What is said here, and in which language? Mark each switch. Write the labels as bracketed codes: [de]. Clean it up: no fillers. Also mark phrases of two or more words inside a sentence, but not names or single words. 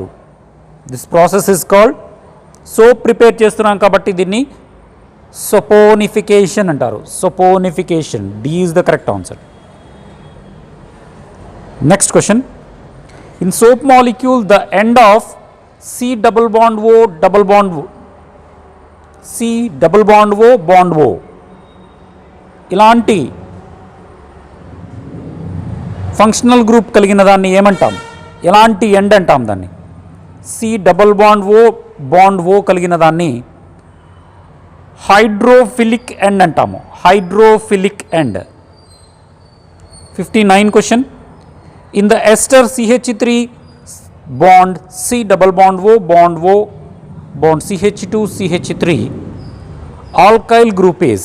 [en] This process is called, soap prepare [te] చేస్తున్నాం కాబట్టి దీన్ని సోపోనిఫికేషన్ అంటారు. [en] Saponification. D is the correct answer. Next question. In soap molecule the end of C double bond O double bond O, C double bond O bond O [te] ఇలాంటి ఫంక్షనల్ గ్రూప్ కలిగిన దాన్ని ఏమంటాం? ఎలాంటి ఎండ్ అంటాం దాన్ని? [en] C double bond O bond O [te] కలిగిన దాన్ని [en] hydrophilic end [te] అంటాము. [en] Hydrophilic end. 59 question. In the ester CH3 బాండ్ C double bond O బాండ్ CH2 CH3 alkyl group is.